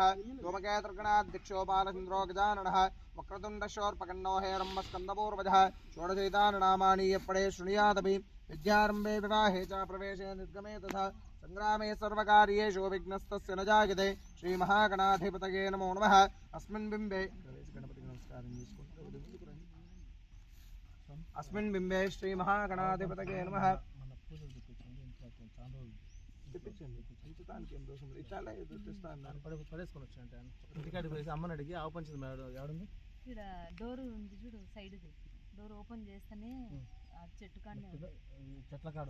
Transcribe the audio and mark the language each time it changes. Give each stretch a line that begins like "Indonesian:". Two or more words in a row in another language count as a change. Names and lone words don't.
Sanskrit: धूमकेतुर्गणाध्यक्षो बालचन्द्रो गजाननः वक्रतुण्डशोर्पकर्णो हेरम्बस्कन्दपूर्वजः षोडशैतानि यप्पडे शृणुयादपि विद्यारम्भे विवाहे च प्रवेशे निर्गमे तथा संग्रामे सर्वकार्येषु विघ्नस्तस्य न जायते श्रीमहागणाधिपतये नमो नमः अस्मिन् बिम्बे गणपति नमस्कारं अस्मिन् बिम्बे श्रीमहागणाधिपतये नमः
Telugu: పడేసుకొని వచ్చాయంటే ఇంటికాడికి పోయి అమ్మని అడిగి ఆవు పంచింది ఎవడుంది ఇక్కడ డోర్ ఉంది చూడు సైడ్ది డోర్ ఓపెన్ చేస్తేనే ఆ చెట్టు కాడనే చెట్ల కాడ